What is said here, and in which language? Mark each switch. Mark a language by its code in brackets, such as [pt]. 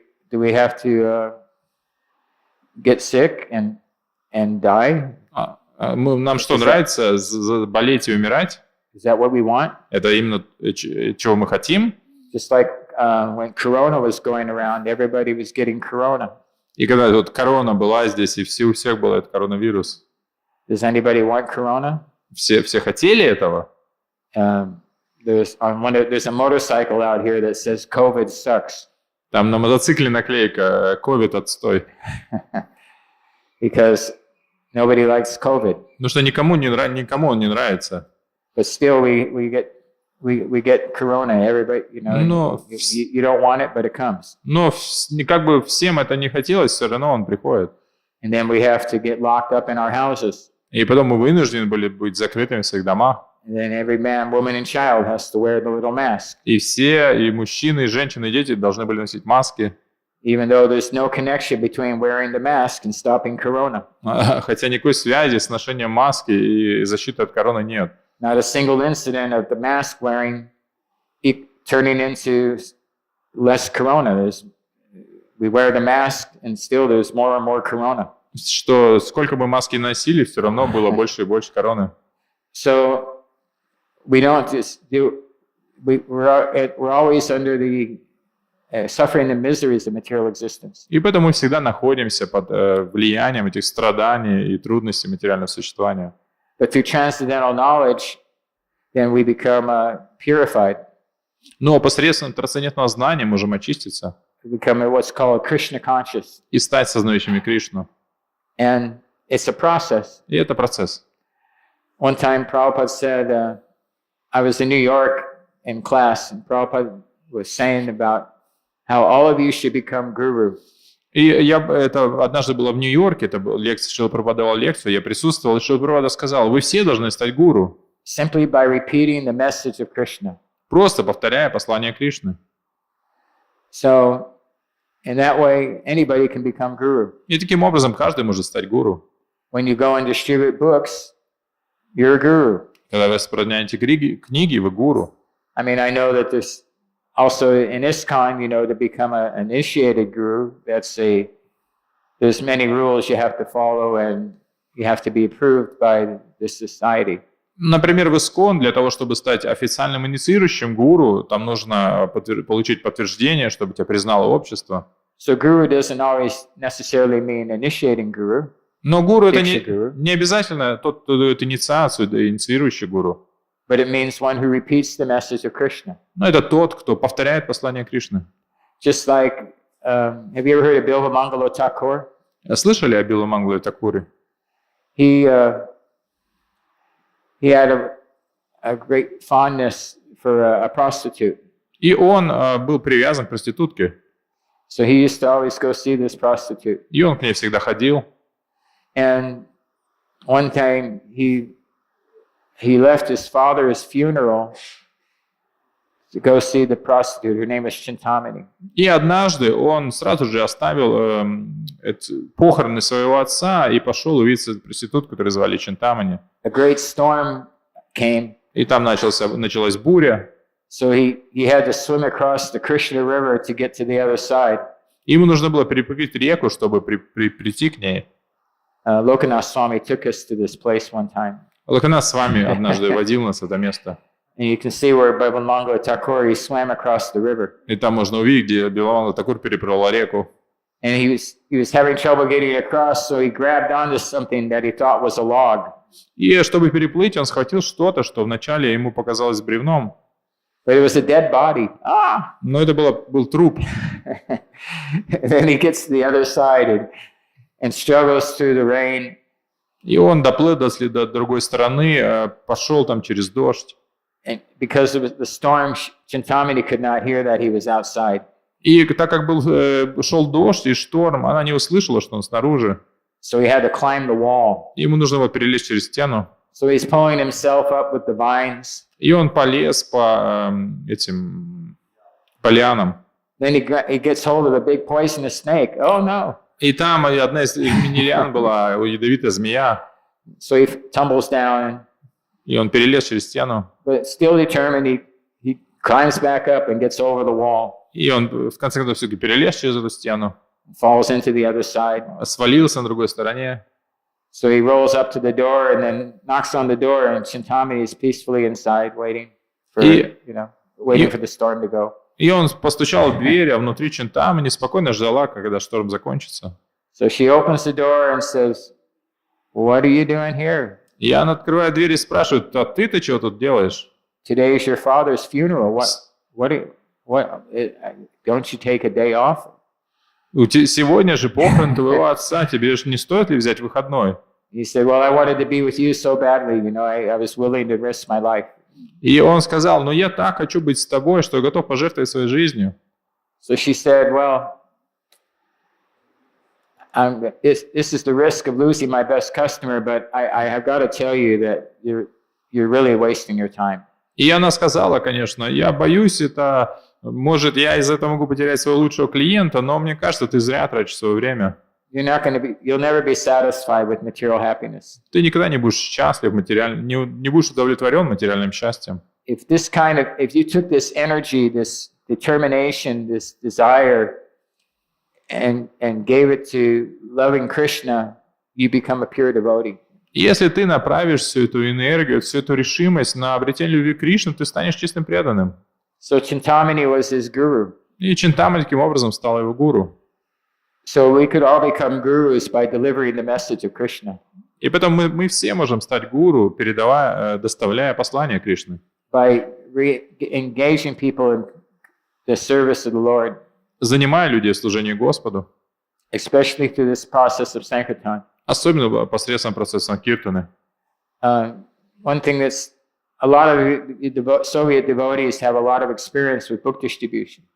[en] do we have to get sick and die? [ru] Нам что, нравится болеть и умирать? [en] Is that what we want? [ru] Это именно чего мы хотим? [en] Just like when Corona was going around, everybody was getting Corona. [ru] И когда вот корона была здесь, и у всех был этот коронавирус. [en] Does anybody want Corona? [ru] Все хотели этого? [en] There's a motorcycle out here that says COVID sucks. [ru] Там на мотоцикле наклейка «Ковид отстой». [en] Because nobody likes COVID. [ru] Потому что никому он не нравится. [en] But still we get Corona. Everybody, you know, you don't want it, but it comes. [ru] Но как бы всем это не хотелось, все равно он приходит. [en] And then we have to get locked up in our houses. [ru] И потом мы вынуждены были быть закрытыми в своих домах. [en] And then every man, woman, and child has to wear the little mask. [ru] И все, и мужчины, и женщины, и дети должны были носить маски. [en] Even though there's no connection between wearing the mask and stopping Corona. [ru] Хотя никакой связи с ношением маски и защиты от короны нет. [en] Not a single incident of the mask wearing turning into less Corona. We wear the mask and still there's more and more Corona. [ru] Что сколько бы маски носили, все равно было больше и больше короны. [en] So we don't just do. We're always under the suffering and miseries of material existence. [ru] И поэтому мы всегда находимся под влиянием этих страданий и трудностей материального существования. [en] But through transcendental knowledge, then we become purified. [ru] Но посредством трансцендентного знания можем очиститься. [en] We become what's called Krishna conscious. [ru] И стать сознающими Кришну. [en] And it's a process. [ru] И это процесс. [en] One time Prabhupada said, I was in New York in class, and Prabhupada was saying about how all of you should become guru. [ru] И это однажды было в Нью-Йорке, это была лекция, Шрила Прабхупада давал лекцию, я присутствовал, и Шрила Прабхупада сказал, вы все должны стать гуру. [en] Simply by repeating the message of Krishna. [ru] Просто повторяя послание Кришны. [en] So, in that way, anybody can become guru. [ru] И таким образом каждый может стать гуру. [en] When you go and distribute books, you're a guru. [ru] Когда вы распространяете книги, вы гуру. [en] I mean, I know that there's also in ISKCON, you know, to become an initiated guru, there's many rules you have to follow and you have to be approved by the society. [ru] Например, в ИСККОН для того, чтобы стать официальным инициирующим гуру, там нужно получить подтверждение, чтобы тебя признало общество. [en] So guru doesn't always necessarily mean initiating guru. [ru] Но гуру это не обязательно тот, кто дает инициацию, да, инициирующий гуру. [en] But it means one who repeats the message of Krishna. [ru] Но это тот, кто повторяет послание Кришны. [en] Just like, have you ever heard of Bilvamangala Thakur? [ru] Слышали о Биламангале Такуре? [en] He had a great fondness for a prostitute. [ru] И он был привязан к проститутке. [en] So he used to always go see this prostitute. [ru] И он к ней всегда ходил. [en] And one time he left his father's funeral to go see the prostitute. Her name was Chintamani. [ru] И однажды он сразу же оставил похороны своего отца и пошел увидеть проститутку, которую звали Чинтамани. [en] A great storm came. [ru] И там началась буря. [en] So he had to swim across the Krishna River to get to the other side. [ru] Ему нужно было перепрыгнуть реку, чтобы прийти к ней. [en] Lokanath Swami took us to this place one time. [ru] Локанас с вами однажды водил нас в это место. [en] And you can see where Bilvamangala Thakur, he swam across the river. [ru] И там можно увидеть, где Биламангала Такур переплыла реку. [en] And he was having trouble getting across, so he grabbed onto something that he thought was a log. [ru] И чтобы переплыть, он схватил что-то, что вначале ему показалось бревном. [en] But it was a dead body. [ru] Но это был труп. [en] And then he gets to the other side and struggles through the rain. [ru] И он доплыл до другой стороны, пошел там через дождь. [en] And because of the storm, Chintamani could not hear that he was outside. [ru] И так как шел дождь и шторм, она не услышала, что он снаружи. [en] So he had to climb the wall. [ru] Ему нужно было перелезть через стену. [en] So he's pulling himself up with the vines. [ru] И он полез по этим лианам. [en] Then he gets hold of a big poisonous snake. Oh no! [ru] И там одна из мини-лиан была ядовитая змея. [en] So he tumbles down. [ru] И он перелез через стену. [en] But still determined, he climbs back up and gets over the wall. [ru] И он в конце концов все-таки перелез через эту стену, [en] falls into the other side. [ru] свалился на другой стороне. [en] So he rolls up to the door and then knocks on the door, and Chintamani is peacefully inside, waiting for, waiting for the storm to go. [ru] И он постучал в дверь, а внутри Чинтамани спокойно ждала, когда шторм закончится. [en] So she opens the door and says, "What are you doing here? [ru] И она открывает дверь и спрашивает: а ты-то чего тут делаешь? [en] Today is your father's funeral. Don't you take a day off?" [ru] Сегодня же похорон твоего отца, тебе же не стоит ли взять выходной? [en] He said, "Well, I wanted to be with you so badly. I was willing to risk my life." [ru] И он сказал: ну я так хочу быть с тобой, что готов пожертвовать своей жизнью. [en] So she said, "Well, this is the risk of losing my best customer, but I have got to tell you that you're really wasting your time." [ru] И она сказала, конечно: я боюсь, это может, я из-за этого могу потерять своего лучшего клиента, но мне кажется, ты зря тратишь свое время. [en] You'll never be satisfied with material happiness. [ru] Ты никогда не будешь счастлив не будешь удовлетворен материальным счастьем. [en] If you took this energy, this determination, this desire, and gave it to loving Krishna, you become a pure devotee. [ru] Если ты направишь всю эту энергию, всю эту решимость на обретение любви к Кришне, ты станешь чистым преданным. [en] So Chintamani was his guru. [ru] И Чинтамани таким образом стал его гуру. [en] So we could all become gurus by delivering the message of Krishna. [ru] И поэтому мы все можем стать гуру, доставляя послание Кришны. [en] By engaging people in the service of the Lord. [ru] Занимая людей в служении Господу. [en] Especially through this process of Sankirtan. [ru] Особенно посредством процесса Киртаны. [en] One thing that's a lot of Soviet devotees have a lot of experience with book distribution.